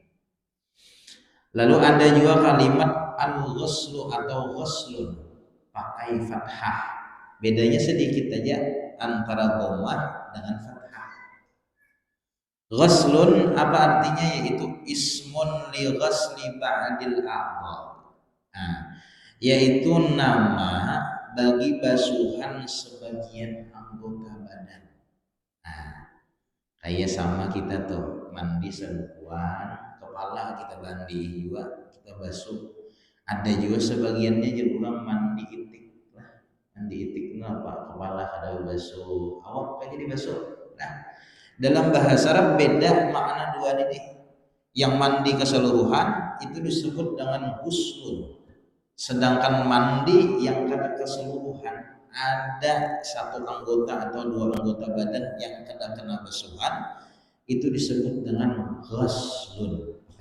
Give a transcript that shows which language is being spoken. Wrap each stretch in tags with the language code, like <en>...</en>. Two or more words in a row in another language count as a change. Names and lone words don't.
<id>Lalu ada juga kalimat al-ghuslu atau ghuslun pakai fathah. Bedanya sedikit aja antara dhammah dengan fathah.</id> <ar>Ghuslun</ar> <id>apa artinya, yaitu</id> <ar>اسم لغسل بعض الأعضاء.</ar> <id>Nah, yaitu nama bagi basuhan sebagian anggota badan.</id> <bjn>Nah, kayak sama kita tuh mandi selengkuan, kepala kita mandi juga, kita basuh. Ada juga sebagiannya jadi orang mandi itik lah.</bjn> <id>Mandi itik apa?</id> <bjn>Kepala kada basuh, awak kayak jadi basuh.</bjn> <id>Nah, dalam bahasa Arab beda makna dua ini. Yang mandi keseluruhan itu disebut dengan ghuslun. Sedangkan mandi yang kada keseluruhan, ada satu anggota atau dua anggota badan yang kena basuhan, itu disebut dengan ghuslun.</id>